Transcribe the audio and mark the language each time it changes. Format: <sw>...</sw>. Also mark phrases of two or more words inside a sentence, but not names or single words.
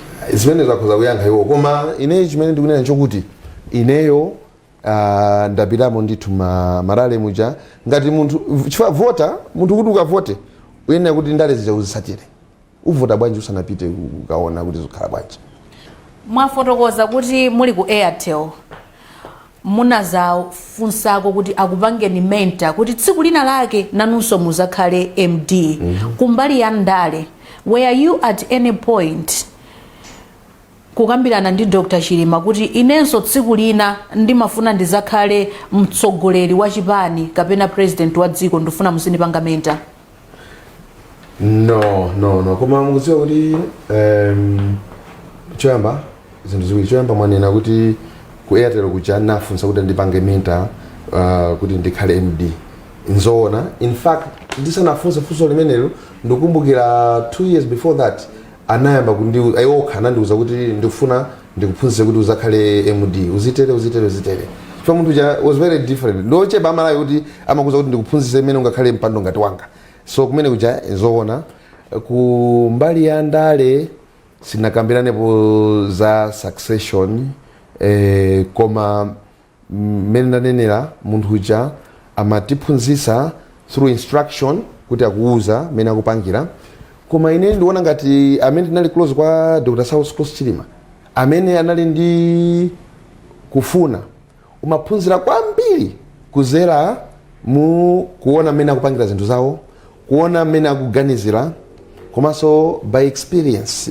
<ny>zimene zakhoza kuyankha iwo koma ine chimene ndikunena chokuti ineyo ndapitamo ndithu marale muja ngati munthu chifukwa vota munthu kuti ukavote uyenera kuti ndale zija uzisatire uvota bwanji usanapite ukaona kuti zikhala bwanji. Mwafotokoza kuti muli ku Airtel munazafunsako kuti akupangeni mentor kuti tsiku lina lake nanunso muzakhale MD kumbali ya ndale.</ny> <en>Were you at any point</en> <ny>kukambirana ndi</ny> <en>Dr.</en> <ny>Chilima kuti inenso tsiku lina ndimafuna ndizakhale mtsogoleri wa chipani kapena president wa dziko ndifuna muzindipanga mentor? No koma mukudziwa kuti choyamba zinthu ziwiri. Choyamba mwanena kuti ku Airtel kuja nafunsa kuti ndipange mentor kuti ndikhale MD. Nzoona,</ny> <en>in fact</en> <ny>ndisanafunse funso limenelo ndikumbukira</ny> <en>2 years before that</en> <ny>anayamba ayokha anandiuza kuti ndikufuna ndikuphunzitse kuti uzakhale MD, uzitere. Chifukwa munthu</ny> <en>was very different.</en> <ny>Ndochepa amalayo kuti amakuza kuti ndikuphunzitse imene ungakhale mpando ngati wanga. So kumene kuja nzoona. Ku mbali ya ndale sinakambiranepo za succession, koma mmene ndanenera munthu uja amatiphunzitsa</ny> <en>through instruction</en> <ny>kuti akuuza mmene akupangira. Koma ine ndiona ngati amene tinali close kwa Dr. Saulos Chilima, amene anali ndi kufuna umaphunzira kwambiri kuzera mu kuona mmene akupangira zinthu zawo, kuona mmene akuganizira, komanso</ny> <en>by experience.</en>